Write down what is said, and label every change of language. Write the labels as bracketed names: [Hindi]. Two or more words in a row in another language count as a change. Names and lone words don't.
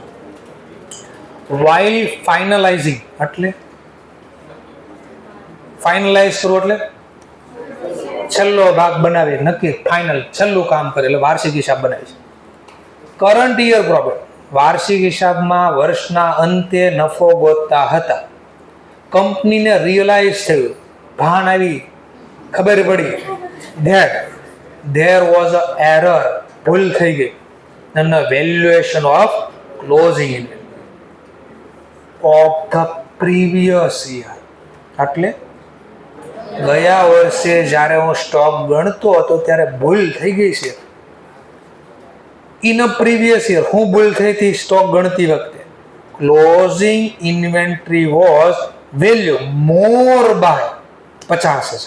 [English] while finalizing [Gujarati] એટલે ફાઇનલાઇઝ કરવું એટલે છેલ્લો ભાગ બનાવી, નક્કી ફાઇનલ છેલ્લું કામ કરે એટલે વાર્ષિક હિસાબ બનાવી છે. [English] current year profit, [Gujarati] વાર્ષિક હિસાબમાં વર્ષના અંતે નફો ગોતતા હતા. કંપનીને રિયલાઇઝ થયું, ભાન આવી, ખબર પડી [English] that there was a error, [Gujarati] ભૂલ થઈ ગઈ [English] in the valuation of closing of the previous year. [Gujarati] એટલે ગયા વર્ષે જ્યારે હું સ્ટોક ગણતો હતો ત્યારે ભૂલ થઈ ગઈ છે. [English] in a previous year, [Gujarati] હું ભૂલ થઈ હતી સ્ટોક ગણતી વખતે. [English] closing inventory was value more by 50,000.